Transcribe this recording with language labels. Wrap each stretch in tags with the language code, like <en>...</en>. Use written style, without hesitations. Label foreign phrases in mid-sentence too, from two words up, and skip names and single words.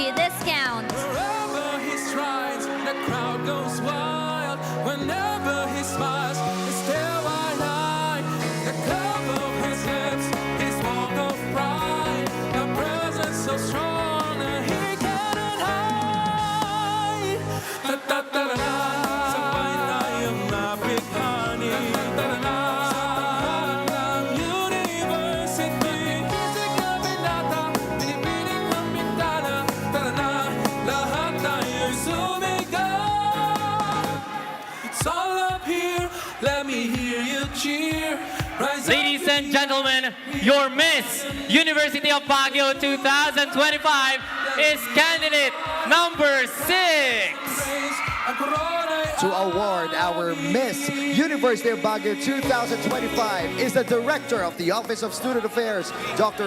<en>Wherever he strides, the crowd goes wild whenever he smiles. His tail wide-eyed, the curve of his lips, his walk of pride, a presence so strong that he cannot hide. Ta-ta-ta-da-da,</en> <tl>sabay tayong nabighani. Ta-ta-ta-da, sa tahanan ng university. Kisig na binata, binibining ng bintana. Ta-ta-ta, lahat tayo'y sumigaw.</tl> <en>It's all up here, let me hear you cheer. Rise up Ladies and gentlemen, your Miss University of Baguio 2025 is candidate number 6. To award our Miss University of Baguio 2025 is the Director of the Office of Student Affairs, Dr.</en>